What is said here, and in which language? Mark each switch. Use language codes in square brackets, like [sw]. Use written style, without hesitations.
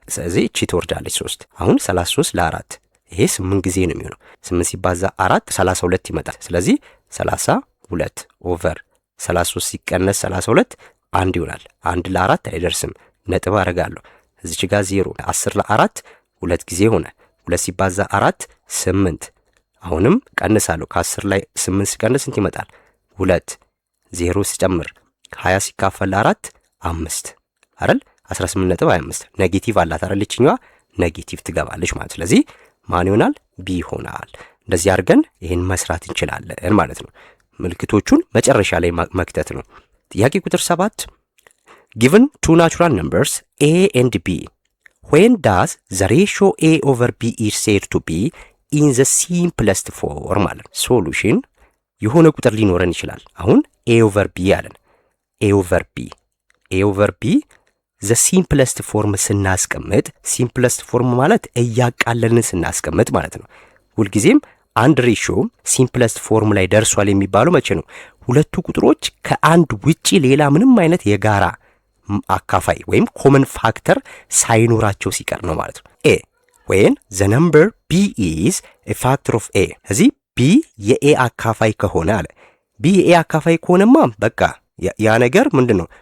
[am] ስለዚህ እቺ ትወርዳለች 3። አሁን 33 ለ4 ይሄ 8 ጊዜ ነው የሚሆነው። 8 ሲባዛ 4 32 ይመጣል። ስለዚህ 32 ኦቨር 33 ሲቀነስ 32 1 ይሆናል። 1 ለ4 አይደርስም። ነጥብ አደርጋለሁ እዚች ጋር 0። 10 ለ4 2 ጊዜ ሆነ። 2 ሲባዛ 4 8። አሁንም ቀንሳለሁ። ከ10 ላይ 8 ሲቀንስ ስንት ይመጣል? 2 0 ሲጨምር 20 ሲካፈል ለ4 5 አይደል? 18.25 ኔጌቲቭ አላት አይደል? እቺኛዋ ኔጌቲቭ ትገባለች ማለት። ስለዚህ ማን ይሆናል? ቢ ይሆናል። እንደዚህ አድርገን ይሄን መስራት እንችላለን ማለት ነው። ምልክቶቹን መጨረሻ ላይ መክተት ነው። ጥያቄ ቁጥር 7 [en] given two natural numbers a and b when does the ratio a over b is said to be in the simplest form [am] ማለት ነው። ሶሉሽን የሆነ ቁጥር ሊኖረን ይችላል። አሁን [en] a over b [am] አለን። [en] a over b the simplest form [am] ስናስቀምጥ፣ [en] simplest form [am] ማለት እያቃለልን ስናስቀምጥ ማለት ነው። ሁልጊዜም አንድ ሬሽዮ ሲምፕለስት ፎርም ላይ ደርሷል የሚባለው መቼ ነው? ሁለቱ ቁጥሮች ከአንድ ውጪ ሌላ ምንም አይነት የጋራ አካፋይ ወይም ኮመን ፋክተር ሳይኖራቸው ሲቀር ነው ማለት ነው። ኤ [en] when the number b is a factor of a [am] እዚህ b የኤ አካፋይ ከሆነ አለ። b የኤ አካፋይ ከሆነማ በቃ ያ ነገር ምንድነው?